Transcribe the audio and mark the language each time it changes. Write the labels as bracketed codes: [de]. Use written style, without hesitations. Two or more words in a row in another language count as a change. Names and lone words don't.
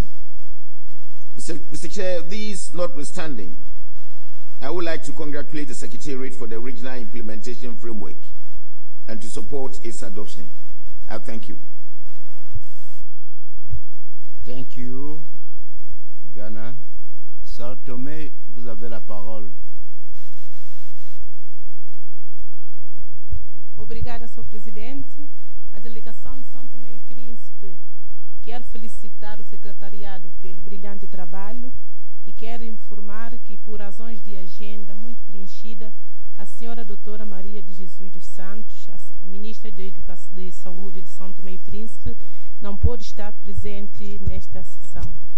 [en] Mr. Chair, these notwithstanding, I would like to congratulate the Secretariat for the Regional Implementation Framework and to support its adoption. I thank you. Thank you, Ghana. [fr] Sao Tomé, vous avez la parole. [pt] Obrigada, Sr. Presidente. A delegação de São Tomé e Príncipe quer felicitar o secretariado pelo brilhante trabalho e quer informar que, por razões de agenda muito preenchida, a senhora doutora Maria de Jesus dos Santos, a ministra de Educação e Saúde de São Tomé e Príncipe, não pôde estar presente nesta sessão.